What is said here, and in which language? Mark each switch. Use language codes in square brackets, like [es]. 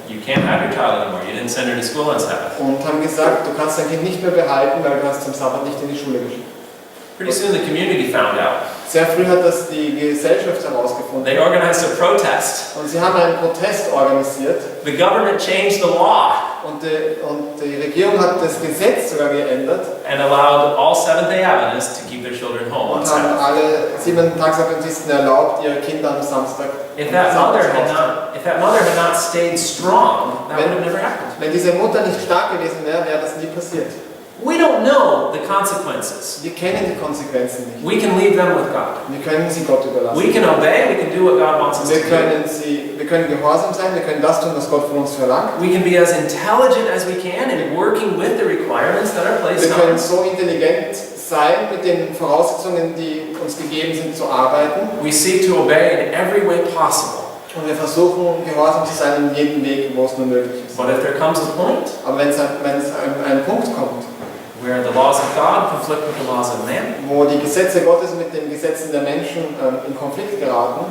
[en] You can't have your child anymore. You didn't send her to school on Sabbath. [de] und haben gesagt, du kannst dein Kind nicht mehr behalten, weil du hast am Sabbat nicht in die Schule geschickt. [en] Pretty soon the community found out. [de] Sehr früh hat das die Gesellschaft herausgefunden [en] They organized a protest. [de] und sie haben einen Protest organisiert [en] The government changed the law [de] und die Regierung hat das Gesetz sogar geändert [en] and allowed all Seventh-day Adventists to keep their children home on [de] und haben [en] Sabbath. [de] alle 7-Tags-Adventisten erlaubt, ihre Kinder am Samstag [en] If that mother had not stayed strong, that would have never happened. [de] Wenn diese Mutter nicht stark gewesen wäre, wäre das nie passiert. [en] We don't know the consequences. [de] Wir kennen die Konsequenzen nicht. [en] We can leave them with God. [de] Wir können sie Gott überlassen. [en] We can obey, we can do what God wants us to [de] Wir [en] do. [de] können gehorsam sein, wir können das tun, was Gott von uns verlangt. [en] We can be as intelligent as we can in working with the requirements that are placed [de] Wir [en] on [de] können [en] us. [de] so intelligent sein, mit den Voraussetzungen, die uns gegeben sind, zu arbeiten. [en] We seek to obey in every way possible. [de] Und wir versuchen, gehorsam zu sein in jedem Weg, wo es nur möglich ist. [en] But if there comes a point [de] Aber wenn es an einen Punkt kommt, [en] where the laws of God conflict with the laws of man, [de] wo die Gesetze Gottes mit den Gesetzen der Menschen in Konflikt geraten,